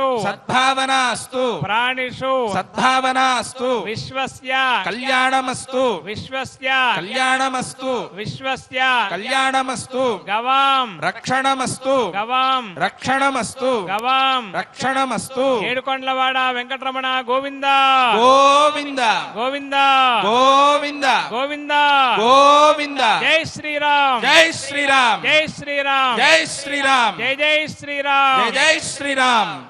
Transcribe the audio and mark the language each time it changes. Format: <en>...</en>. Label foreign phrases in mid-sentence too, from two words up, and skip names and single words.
<sa>सद्भावनास्तु प्राणिषु सद्भावनास्तु विश्वस्य कल्याणमस्तु विश्वस्य कल्याणमस्तु विश्वस्य कल्याणमस्तु गवां रक्षणमस्तु गवां रक्षणमस्तु गवां रक्षणमस्तु</sa> <te>ఏడుకొండలవాడ వెంకటరమణ గోవింద गोविंद గోవింద गोविंद గోవింద गोविंद జై శ్రీరామ్</te> <hi>जय श्री राम</hi> <te>జై శ్రీరామ్</te> <hi>जय श्री राम</hi> <te>జై జై శ్రీరామ్</te> <hi>जय जय श्री राम</hi>